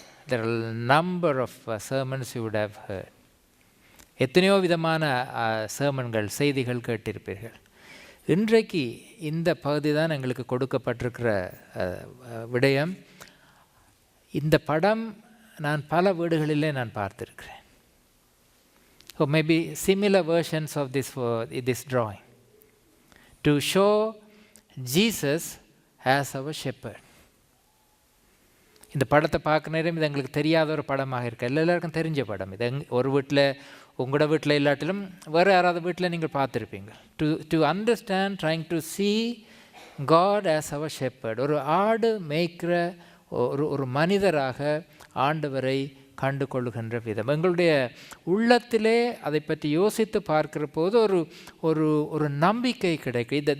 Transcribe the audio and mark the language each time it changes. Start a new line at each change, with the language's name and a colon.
English: There are a number of sermons you would have heard.
Tamil: எத்தனையோ விதமான sermonகள், செய்திகள் கேட்டிருப்பீர்கள். இன்றைக்கு இந்த பகுதி தான் எங்களுக்கு கொடுக்கப்பட்டிருக்கிற விடயம். இந்த படம் நான் பல வீடுகளிலே நான் பார்த்திருக்கிறேன்.
English: So maybe similar versions of this drawing to show Jesus as our shepherd.
Tamil: இந்த படத்தை பார்க்க நேரம் இது எங்களுக்கு தெரியாத ஒரு படமாக இருக்கு. எல்லாருக்கும் தெரிஞ்ச படம் இது. ஒரு வீட்டில், உங்களோட வீட்டில் இல்லாட்டிலும் வேறு யாராவது வீட்டில் நீங்கள் பார்த்துருப்பீங்க.
English: To understand, trying to see God as our shepherd.
Tamil: ஒரு ஆடு மேய்க்கிற ஒரு மனிதராக ஆண்டவரை கண்டு கொள்ளுகின்ற விதம் எங்களுடைய உள்ளத்திலே அதை பற்றி யோசித்து பார்க்கிற போது ஒரு நம்பிக்கை கிடைக்கும்.